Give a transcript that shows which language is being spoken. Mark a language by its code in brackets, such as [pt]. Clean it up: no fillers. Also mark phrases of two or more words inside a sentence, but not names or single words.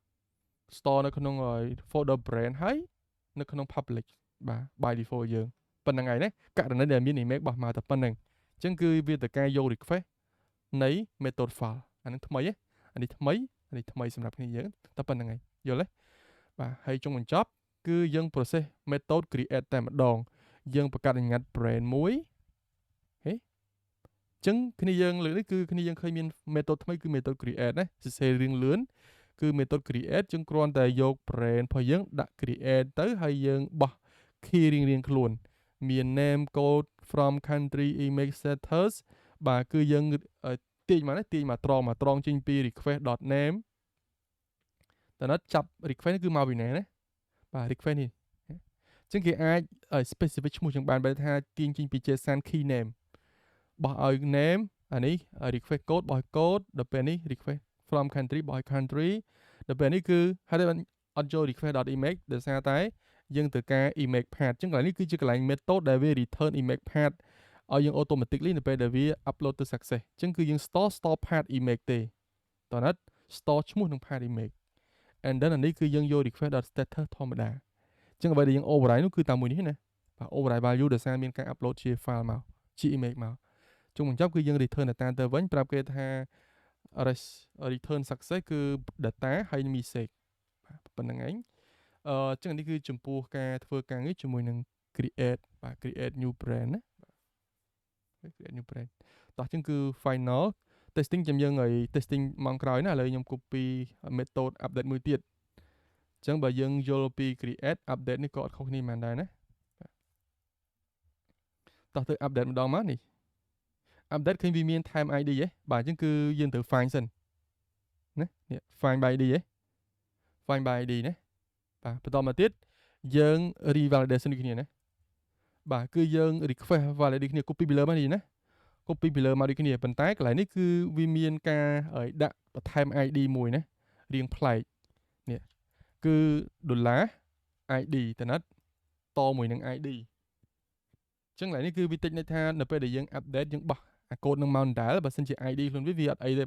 [en] folder brand [km] ហើយនៅក្នុង public បាទ [en] by default [km] យើងប៉ុណ្្នឹងហើយណាករណីដែលមាន image បោះមកតែប៉ុណ្្នឹងអញ្ចឹងគឺវាទៅការយក request នៃ [en] method file [km] អានេះថ្មីអានេះថ្មីសម្រាប់គ្នាយើងតែប៉ុណ្្នឹងហើយយល់ទេបាទហើយចុងបញ្ចប់គឺយើង [en] process method create [km] តែម្ដងយើងបង្កើតអាញាត់ brand មួយហេអញ្ចឹងគ្នាយើងលើកនេះគឺគ្នាយើងឃើញមាន method ថ្មីគឺ [en] method create [km] ណាសរសេររៀងលឿនគឺ [en] method create [km] យើងគ្រាន់តែយក brand របស់យើងដាក់ create ទៅហើយយើងបោះ key រៀងខ្លួនមាន [en] name code from country image status [km] បាទគឺយើងទាញមកត្រង់ចេញពី request.name តើណាត់ចាប់ request គឺមកពីណាណាបាទ request នេះ អញ្ចឹងគេអាច specific ឈ្មោះចឹងបានបើថាទាញចេញពី [en] JSON key name [km] បោះឲ្យ name អានេះ [en] request code [km] បោះ code ដល់ពេលនេះ [en] request from country [km] បោះឲ្យ country ដល់ពេលនេះគឺហើយតែអត់ចូល request.image ដោយសារតែយើងត្រូវការ [en] image path [km] អញ្ចឹងកន្លែងនេះគឺជាកន្លែង method ដែលវា return [en] image path [km] ឲ្យយើង automatically នៅពេលដែលវា upload ទៅ success អញ្ចឹងគឺយើង [en] store path [km] image ទេតើណាត់ store ឈ្មោះនឹង [en] path image and then [km] អានេះគឺយើងយក request.status ធម្មតាអញ្ចឹងអ្វីដែលយើង override នោះគឺតាមមួយនេះណាប [en] override value [km] ដោយសារមានការ upload ជា file មកជា image មកជុំបញ្ចប់គឺយើង return data ទៅវិញប្រាប់គេថា [en] return success [km] គឺ data ហើយ message ប៉ុណ្្នឹងឯងចឹងនេះគឺចំពោះការធ្វើការងារជាមួយនឹង [en] create create new brand [km] ណា [en] create new brand [km] តោះចឹងគឺ [en] final testing [km] ចាំយើងឲ្យ testing ម៉ោងក្រោយណាឥឡូវខ្ញុំ [en] copy method update [km] មួយទៀតចឹងបើយើងយល់ពី [en] create update [km] នេះក៏អត់ខុសគ្នាមែនដែរណា តោះទៅ update ម្ដងមកនេះ update ឃើញវាមាន [en] time id [km] ហ៎បាទអញ្ចឹងគឺយើងត្រូវ find សិនណានេះ [en] find by id [km] ហ៎ [en] find by id [km] ណាបាទបន្តមកទៀតយើង revalidation ដូចគ្នាណាបាទគឺយើង [en] request validate [km] ដូចគ្នា copy ពីលើមកនេះណា copy ពីលើមកដូចគ្នាប៉ុន្តែកន្លែងនេះគឺវា មានការដាក់បន្ថែម id មួយណារៀងប្លែកនេះគឺ $id តើណាត់តមួយនឹង id ចឹងកន្លែងនេះគឺវាតិចន័យថានៅពេលដែលយើង update យើងបោះអាកូដនឹងមកដែរបើសិនជា id ខ្លួនវាអត់អីទេ